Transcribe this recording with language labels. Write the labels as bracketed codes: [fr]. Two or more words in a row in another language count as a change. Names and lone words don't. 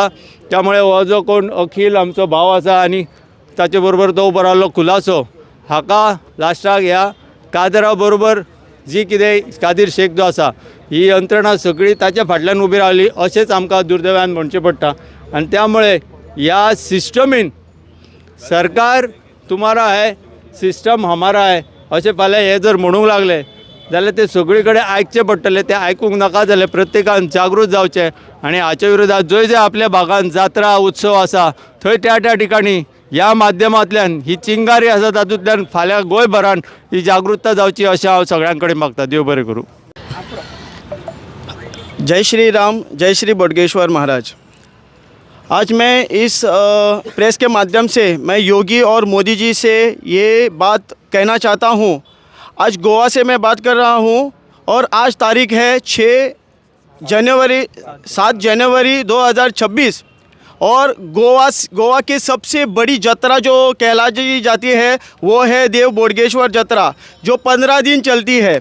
[kok] त्यामुळे हो जो कोण अखिल आमचो भाव आसा आनी ताचे बरोबर तो उबो रावल्लो खुलासो, हाका लास्टाक ह्या कादरा बरोबर जी कितें कादीर शेख जो आसा ही यंत्रणा सगळी ताच्या फाटल्यान उबी रावली अशेंच आमकां दुर्दैवान म्हणचें पडटा. आनी त्यामुळे ह्या सिस्टमीन [hi] सरकार तुम्हारा है, सिस्टम हमारा है [kok] अशें फाल्यां हे जर म्हणूंक लागले जाल्यार ते सगळे कडेन आयकचें पडटलें. ते आयकूंक नाका जाल्यार प्रत्येकान जागृत जावचें आनी हाच्या विरोधात जंय आपल्या भागांत जात्रा उत्सव आसा थंय त्या ठिकाणी ह्या माध्यमांतल्यान ही चिंगारी आसा तातूंतल्यान फाल्यां गोंयभरान ही जागृतता जावची अशें हांव सगळ्यां कडेन मागता. देव बरें करूं. जय श्री राम, जय श्री बोडगेश्वर महाराज. [hi] आज मैं इस प्रेस के माध्यम से मैं योगी और मोदी जी से ये बात कहना चाहता हूँ. आज गोवा से मैं बात कर रहा हूँ और आज तारीख है 7 जनवरी 2026 और गोवा की सबसे बड़ी जत्रा जो कहलाई जाती है वो है देव बोडगेश्वर जत्रा जो 15 दिन चलती है.